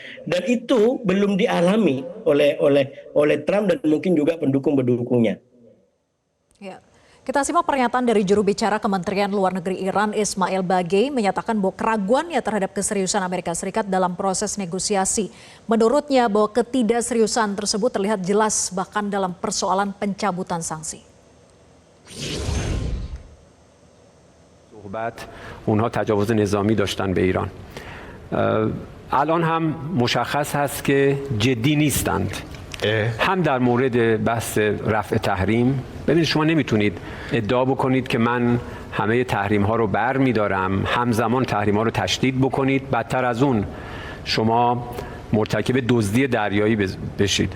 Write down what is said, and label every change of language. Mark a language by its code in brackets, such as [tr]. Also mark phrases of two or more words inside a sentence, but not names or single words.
[id] Dan itu belum dialami oleh Trump dan mungkin juga pendukung-pendukungnya. Ya. Kita simak pernyataan dari juru bicara Kementerian Luar Negeri Iran, Ismail Bagei, menyatakan bahwa keraguannya terhadap keseriusan Amerika Serikat dalam proses negosiasi. Menurutnya bahwa ketidakseriusan tersebut terlihat jelas bahkan dalam persoalan pencabutan sanksi. [fa] صحبت اونها تجاوز نظامی داشتن به ایران. الان هم مشخص هست که جدی نیستند. هم در مورد بحث رفع تحریم، ببینید شما نمیتونید ادعا بکنید که من همه تحریم ها رو بر میدارم، همزمان تحریم ها رو تشدید بکنید، بدتر از اون شما مرتکب دزدی دریایی بشید.